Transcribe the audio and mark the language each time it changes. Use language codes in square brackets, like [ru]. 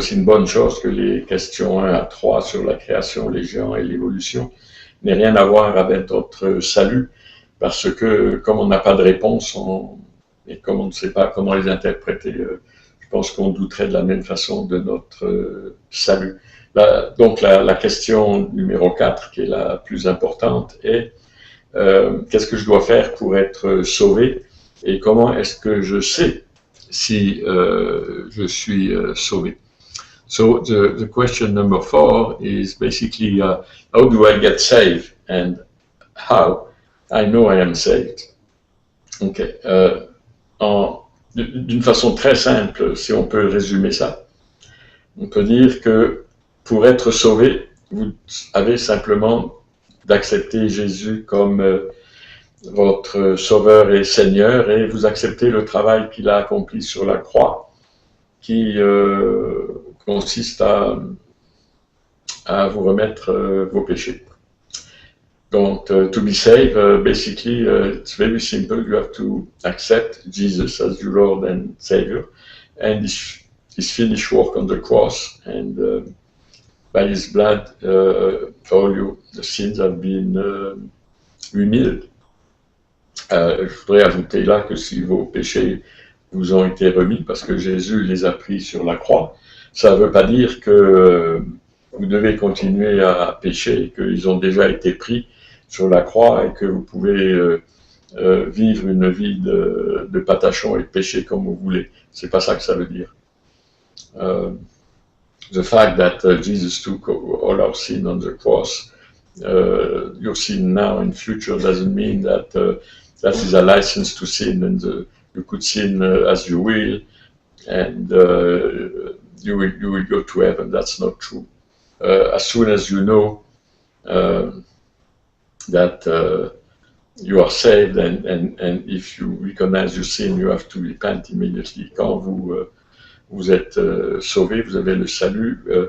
[fr] C'est une bonne chose que les questions 1 à 3 sur la création, les géants et l'évolution n'aient rien à voir avec notre salut, parce que comme on n'a pas de réponse et comme on ne sait pas comment les interpréter, je pense qu'on douterait de la même façon de notre salut. Donc la question numéro 4, qui est la plus importante, est qu'est-ce que je dois faire pour être sauvé et comment est-ce que je sais si je suis sauvé. [en] So the question number 4 is basically how do I get saved and how I know I am saved. Okay. [fr] D'une façon très simple, si on peut résumer ça, on peut dire que pour être sauvé, vous avez simplement d'accepter Jésus comme votre Sauveur et Seigneur, et vous acceptez le travail qu'il a accompli sur la croix, qui consiste à vous remettre vos péchés. [en] Donc, to be saved, basically, it's very simple. You have to accept Jesus as your Lord and Savior, and His finished work on the cross, and by His blood, all the sins have been remitted. [fr] Je voudrais ajouter là que si vos péchés vous ont été remis, parce que Jésus les a pris sur la croix, ça ne veut pas dire que vous devez continuer à pécher, qu'ils ont déjà été pris sur la croix et que vous pouvez vivre une vie de patachon et de pécher comme vous voulez. C'est pas ça que ça veut dire. [en] The fact that Jesus took all our sin on the cross, your sin now and future doesn't mean that that is a license to sin and you could sin as you will and you will go to heaven. That's not true. As soon as you know that you are saved and if you recognize your sin, you have to repent immediately. [fr] Quand vous êtes sauvé, vous avez le salut.